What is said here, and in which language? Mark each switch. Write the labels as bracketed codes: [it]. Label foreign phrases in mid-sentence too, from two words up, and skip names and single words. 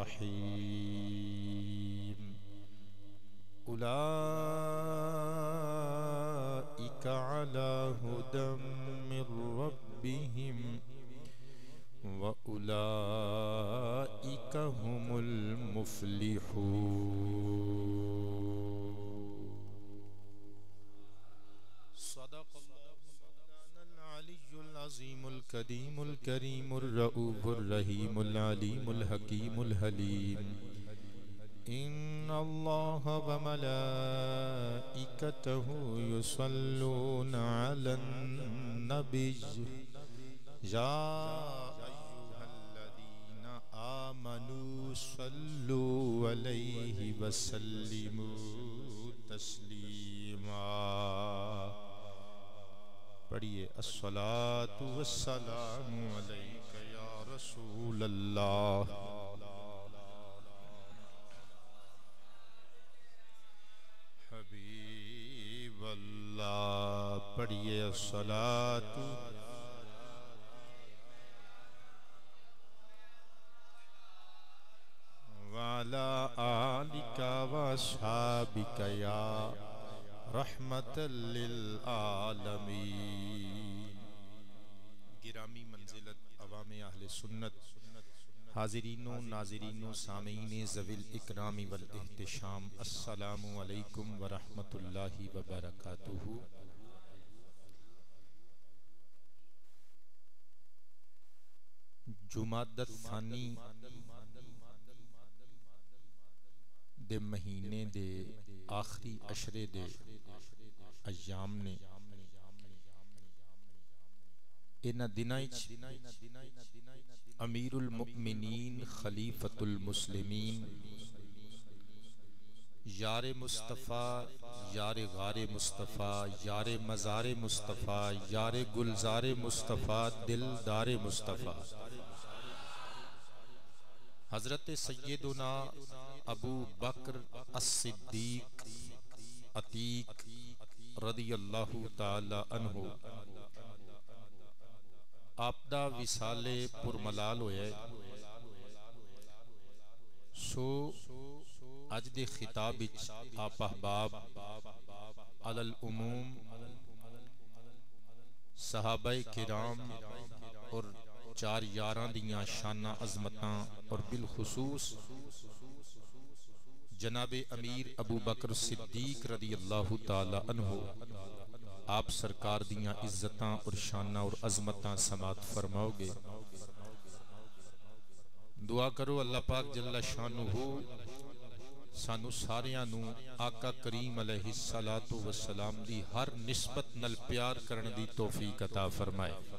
[ar] رحيم أولئك على هدى من ربهم وأولئك هم المفلحون. صدق الله العلي العظيم الكريم الكريم الرؤوف الرحيم العليم الحكيم الحليم. إن الله وملائكته يصلون على النبي يا أيها الذين آمنوا صلوا عليه وسلموا تسليما. पढ़िए الصلاة والسلام عليك يا رسول الله. हबीबल्लाह। पढ़िए الصلاة وعلى آلك وأصحابك يا رحمة للعالمين. [ur] گرامی منزلت عوامِ اہلِ سنت، حاضرینو ناظرینو سامعینِ ذوی الاکرام والاحتشام, [ar] السلام عليكم ورحمة الله وبركاته. [pa] جمادی الثانی دے مہینے دے آخری عشرے دے ایام نے انہاں دناں [ur] امیر المومنین خلیفۃ المسلمین یارِ مصطفیٰ یارِ غارِ مصطفیٰ یارِ مزارِ مصطفیٰ یارِ گلزارِ مصطفیٰ دلدارِ مصطفیٰ [pa] حضرت سیدنا ابو بکر الصدیق عتیق [ar] رضي الله تعالى عنه [pa] آپدا وصالِ پرملال ہویا. سو اج دے خطاب وچ آپ احباب [ar] على العموم [pa] صحابۂ کرام اور چار یاراں دیاں شاناں عظمتاں اور بالخصوص جنابِ امیر ابو بکر صدیق [ar] رضي الله تعالى عنه [pa] آپ سرکار دیاں عزتاں اور شاناں اور عظمتاں سماعت فرماؤگے. دعا کرو اللہ پاک [ar] جل شأنه [pa] سانوں ساریاں نوں آقا کریم [ar] عليه الصلاة والسلام [pa] دی ہر نسبت نال پیار کرنے دی توفیق عطا فرمائے.